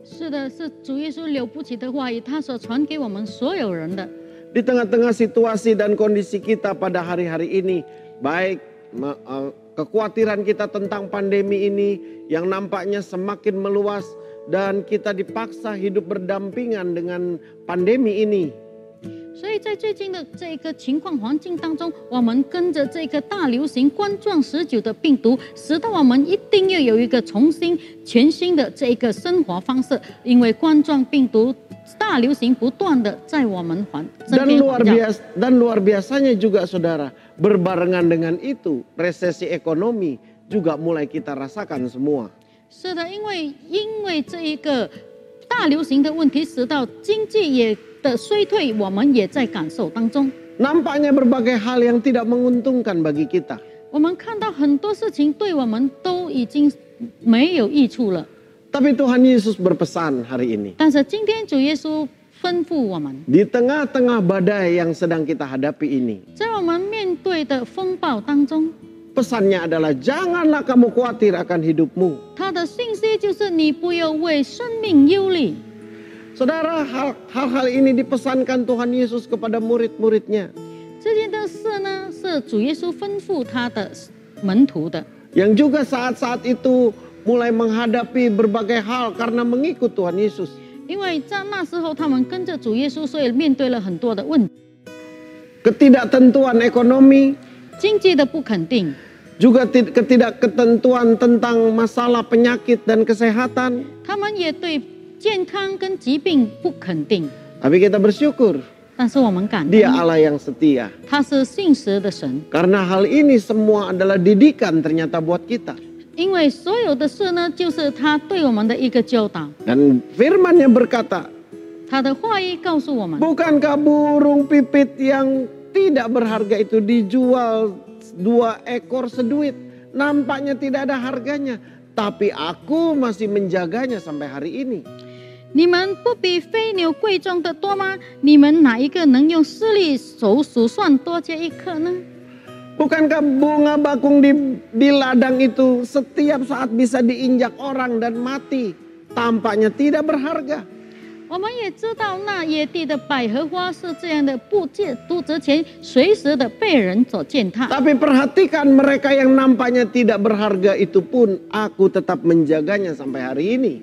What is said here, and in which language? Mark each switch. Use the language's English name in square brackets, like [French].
[Chinese] 是的，是主耶稣了不起的话语，他所传给我们所有人的。 [Indonesian] Di tengah-tengah situasi dan kondisi kita pada hari-hari ini, baik kekhawatiran kita tentang pandemi ini yang nampaknya semakin meluas dan kita dipaksa hidup berdampingan dengan pandemi ini. [Chinese] 所以在最近的这个情况环境当中，我们跟着这个大流行冠状19的病毒，使得我们一定要有一个全新的这个生活方式，因为冠状病毒大流行不断的在我们身边环绕。 [Indonesian] Dan luar biasanya juga saudara, berbarengan dengan itu resesi ekonomi juga mulai kita rasakan semua. [Chinese] 是的，因为这一个大流行的问题，使到经济也的衰退，我们也在感受当中。 [Indonesian] Nampaknya berbagai hal yang tidak menguntungkan bagi kita. [Chinese] 我们看到很多事情对我们都已经没有益处了。 [Indonesian] Tapi Tuhan Yesus berpesan hari ini. [Chinese] 但是今天主耶稣吩咐我们， [Indonesian] Di tengah-tengah badai yang sedang kita hadapi ini, [Chinese] 在我们面对的风暴当中， [Indonesian] pesannya adalah janganlah kamu khawatir akan hidupmu. [Chinese] 他的信息就是你不要为生命忧虑。 [Indonesian] Saudara, hal-hal ini dipesankan Tuhan Yesus kepada murid-muridnya. [Chinese] 这件的事呢，是主耶稣吩咐他的门徒的， [Indonesian] Yang juga saat-saat itu mulai menghadapi berbagai hal karena mengikut Tuhan Yesus. [Chinese] 因为在那时候他们跟着主耶稣，所以面对了很多的问题， [Indonesian] Ketidaktentuan ekonomi, [Chinese] 经济的不肯定， [Indonesian] juga ketidakketentuan tentang masalah penyakit dan kesehatan. [Chinese] 他们也对健康跟疾病不肯定。 [Indonesian] Tapi kita bersyukur [Chinese] 但是我们感 [Indonesian] Dia [Chinese] 恩， [Indonesian] Allah yang setia. [Chinese] 他是信实的神， [Indonesian] Karena hal ini semua adalah didikan ternyata buat kita. [Chinese] 因为所有的事呢，就是他对我们的一个教导。 [Indonesian] Dan firman-Nya berkata, [Chinese] 他的话语告诉我们， [Indonesian] bukankah burung pipit yang tidak berharga itu dijual 2 ekor seduit? Nampaknya tidak ada harganya, tapi aku masih menjaganya sampai hari ini. [Chinese] 你们不比飞牛贵重的多吗？你们哪一个能用势力手数算多这一刻呢？ [Indonesian] Bukankah bunga bakung di ladang itu setiap saat bisa diinjak orang dan mati? Tampaknya tidak berharga. [Chinese] 我们也知道，那野地的百合花是这样的，不值钱，随时的被人所践踏。 [Indonesian] Tapi perhatikan mereka yang nampaknya tidak berharga itu pun aku tetap menjaganya sampai hari ini.